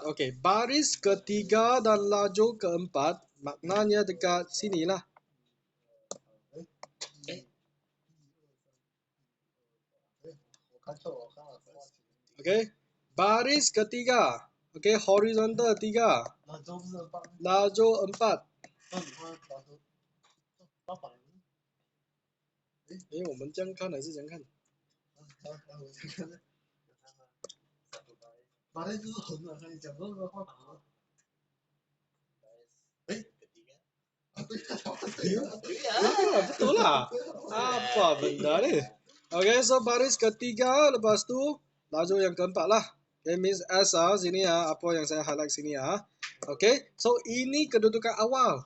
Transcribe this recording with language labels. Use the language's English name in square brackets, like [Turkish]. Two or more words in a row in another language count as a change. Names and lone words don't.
[Malay] Okay, baris ketiga dan lajur keempat maknanya dekat sinilah. Okay, baris ketiga. Okay, horizontal 3. Lajur 4. [Chinese] 我们这样看还是这样看？ baris 就是横的，跟你讲这个画图。 [Malay] Betul lah. Apa benda ni? Okay, so baris ketiga, lepas tu lajur yang keempat lah. Okay, means S sini apa yang saya highlight sini Okay, so ini kedudukan awal.